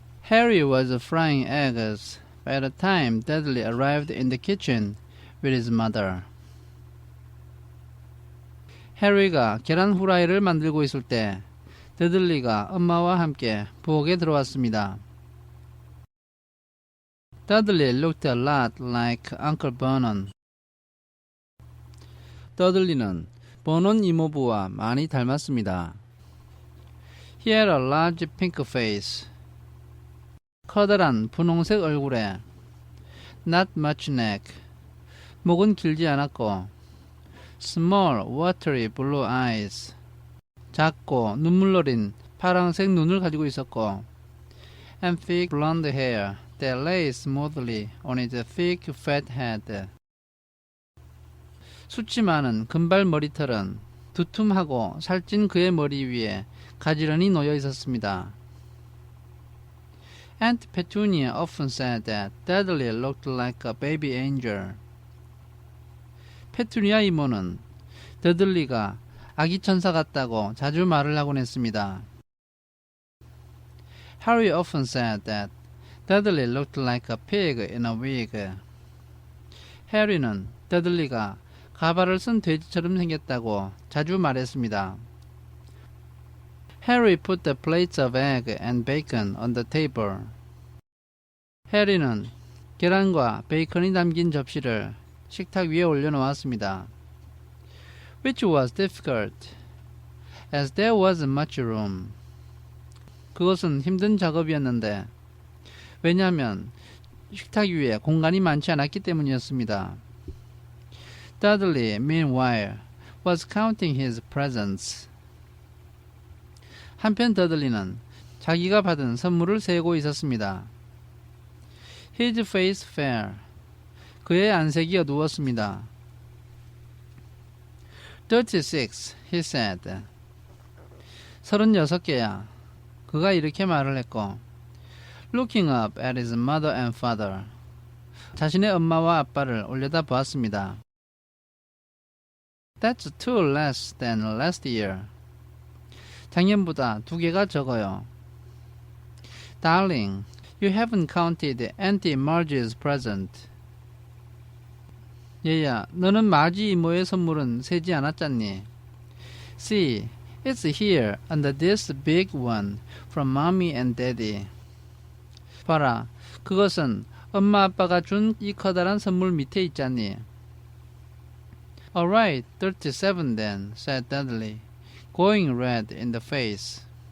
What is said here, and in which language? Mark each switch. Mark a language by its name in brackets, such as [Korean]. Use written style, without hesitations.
[English] Harry was frying eggs by the time Dudley arrived in the kitchen with his mother. [Korean] 해리가 계란 후라이를 만들고 있을 때 더들리가 엄마와 함께 부엌에 들어왔습니다. [English] Dudley looked a lot like Uncle Vernon. [Korean] 더들리는 버논 이모부와 많이 닮았습니다. [English] He had a large pink face. [Korean] 커다란 분홍색 얼굴에 [English] not much neck. [Korean] 목은 길지 않았고 [English] small watery blue eyes. [Korean] 작고 눈물 어린 파란색 눈을 가지고 있었고 [English] and thick blonde hair that lay smoothly on his thick fat head. [Korean] 숱이 많은 금발 머리털은 두툼하고 살찐 그의 머리 위에 가지런히 놓여 있었습니다. [English] Aunt Petunia often said that Dudley looked like a baby angel. [Korean] 페투니아 이모는 더들리가 아기 천사 같다고 자주 말을 하곤 했습니다. [English] Harry often said that Dudley looked like a pig in a wig. [Korean] 해리는 더들리가 가발을 쓴 돼지처럼 생겼다고 자주 말했습니다. [English] Harry put the plates of egg and bacon on the table. [Korean] 해리는 계란과 베이컨이 담긴 접시를 식탁 위에 올려놓았습니다. [English] Which was difficult, as there wasn't much room. [Korean] 그것은 힘든 작업이었는데 왜냐하면 식탁 위에 공간이 많지 않았기 때문이었습니다. [English] Dudley, meanwhile, was counting his presents. [Korean] 한편 더들리는 자기가 받은 선물을 세고 있었습니다. [English] His face fell. [Korean] 그의 안색이 어두웠습니다. [English] 36, he said. [Korean] 36개야. 그가 이렇게 말을 했고 [English] Looking up at his mother and father. [Korean] 자신의 엄마와 아빠를 올려다 보았습니다. [English] That's 2 less than last year. [Korean] 작년보다 2개가 적어요. [English] Darling, you haven't counted Auntie Margie's present. [Korean] 얘야, 너는 마지 이모의 선물은 세지 않았잖니. [English] See, it's here under this big one from Mommy and Daddy. [Korean] 봐라, 그것은 엄마 아빠가 준 이 커다란 선물 밑에 있잖니. [English] Alright, 37 then, said Dudley, going red in the face.